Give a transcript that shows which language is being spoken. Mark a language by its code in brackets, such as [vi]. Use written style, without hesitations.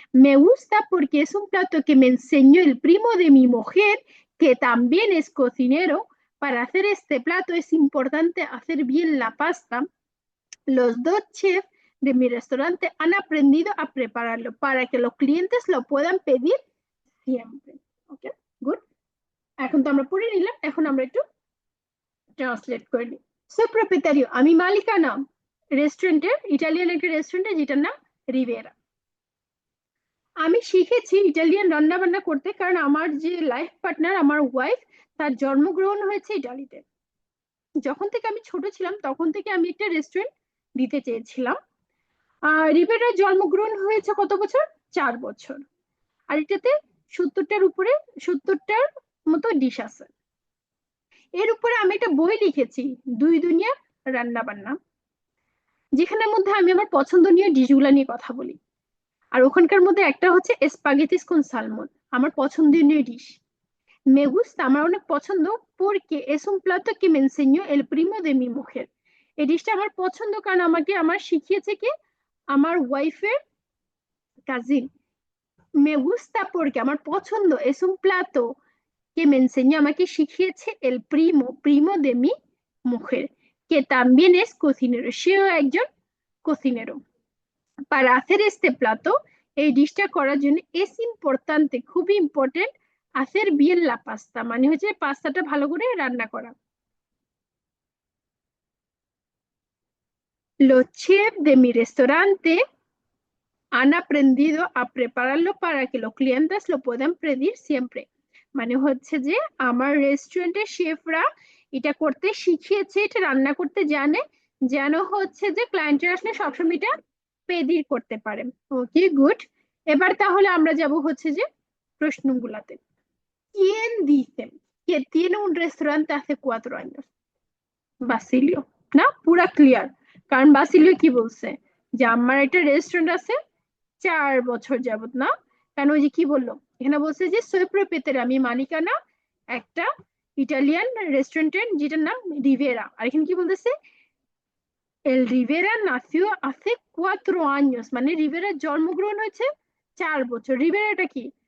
[es] Me gusta porque es un plato que me enseñó el primo de mi mujer, que también es cocinero. Para hacer este plato es importante hacer bien la pasta. Los dos chefs de mi restaurante han aprendido a prepararlo para que los clientes lo puedan pedir siempre. [bn] Okay, good. এখন তো আমরা পড়ে নিলাম, এখন আমরা একটু translate করে নিই। সো প্রপিটারিও, আমি মালিকানা রেস্টুরেন্টের, ইটালিয়ান একটা রেস্টুরেন্টের যেটার নাম রিভেরা। আমি শিখেছি ইটালিয়ান রান্না বান্না করতে কারণ আমার যে লাইফ পার্টনার, আমার ওয়াইফ, তার জন্মগ্রহণ হয়েছে ইটালিতে। যখন থেকে আমি ছোট ছিলাম তখন থেকে আমি একটা রেস্টুরেন্ট দিতে চেয়েছিলাম। রিভেরার জন্মগ্রহণ হয়েছে কত বছর? 4 বছর। আর এটাতে 70টার মতো ডিশ আছে। এর উপরে আমি একটা বই লিখেছি, 2 দুনিয়া রান্না বান্না, যেখানের মধ্যে আমি আমার পছন্দনীয় ডিশগুলো নিয়ে কথা বলি। আর ওখানকার মধ্যে একটা হচ্ছে স্পাগেটিস কোন সালমন, আমার পছন্দনীয় ডিশ। [es] Me gusta, [bn] আমার অনেক পছন্দ, [es] porque es un plato que me enseñó el primo de mi mujer। [bn] এই ডিশটা আমার পছন্দ কারণ আমাকে শিখিয়েছে কি? আমার ওয়াইফের কাজিন। [es] Me gusta porque [bn] আমার পছন্দ, [es] es un plato que me enseñó, [bn] আমাকে শিখিয়েছে [es] el primo de mi mujer, que también es cocinero, [bn] সেও একজন [es] cocinero। Para hacer este plato, [bn] এই ডিশটা করার জন্য [es] es importante, [bn] খুবই important, [es] hacer bien la pasta [bn] মানে হচ্ছে পাস্তাটা ভালো করে রান্না করা। [es] Los chefs de mi restaurante han aprendido a prepararlo para que los clientes lo puedan pedir siempre। [bn] মানে হচ্ছে যে আমার রেস্টুরেন্টের শেফরা এটা করতে শিখিয়েছে, এটা রান্না করতে জানে, যেন হচ্ছে যে ক্লায়েন্টের আসলে সবসময় এটা পেদির করতে পারে। ওকে, গুড। এবার তাহলে আমরা যাব হচ্ছে যে প্রশ্নগুলাতে। [es] ¿Quién dice que tiene un restaurante hace 4 años? [bn] বাসিলিও। না, পুরা ক্লিয়ার। কারণ বাসিলিও কি বলছে যে আমার একটা রেস্টুরেন্ট আছে 4 বছর যাবত, না? কারণ ওই যে কি বললো এখানে, বলছে যে সোয়েপ্রো পেতের আমি মালিকানা একটা ইটালিয়ান রেস্টুরেন্টের যেটার নাম রিভেরা। আর এখানে কি বলতেছে, এল রিভেরা নাসিও [es] hace 4 años, [bn] মানে রিভেরার জন্মগ্রহণ হয়েছে 4 বছর। রিভেরাটা কি?